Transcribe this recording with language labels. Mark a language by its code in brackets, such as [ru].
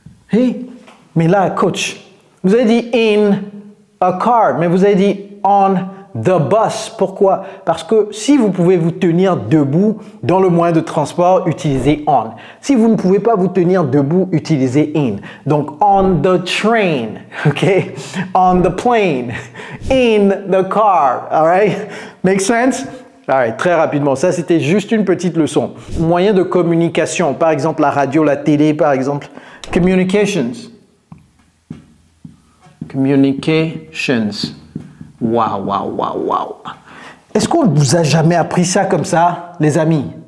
[fr] Hey, mais là, coach, vous avez dit [en] in a car, [fr] mais vous avez dit [en] on the bus. [fr] Pourquoi? Parce que si vous pouvez vous tenir debout dans le moyen de transport, utilisez on. Si vous ne pouvez pas vous tenir debout, utilisez in. Donc, [en] on the train, OK? On the plane, in the car, all right? Make sense? All right, [fr] très rapidement, ça c'était juste une petite leçon. Moyen de communication, par exemple la radio, la télé, par exemple. [en] Communications. Communications. Wow. [fr] Est-ce qu'on ne vous a jamais appris ça comme ça, les amis?